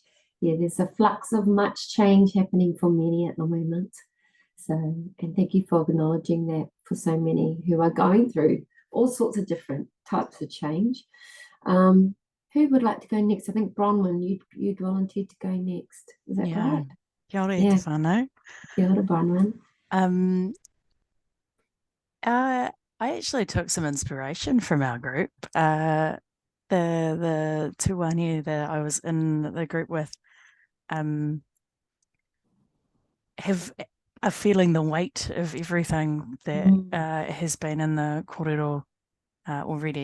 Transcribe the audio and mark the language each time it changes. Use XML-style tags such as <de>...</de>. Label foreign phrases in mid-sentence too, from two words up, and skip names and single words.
<en>Yeah, there's a flux of much change happening for many at the moment. So, and thank you for acknowledging that for so many who are going through all sorts of different types of change. Who would like to go next? I think Bronwyn, you'd volunteered to go next. Is that right?</en> <mi>Kia ora, te whānau. Kia ora, Bronwyn.</mi> <en>I actually took some inspiration from our group. The tuihana that I was in the group with have are feeling the weight of everything that has been in the kōrero already.</en>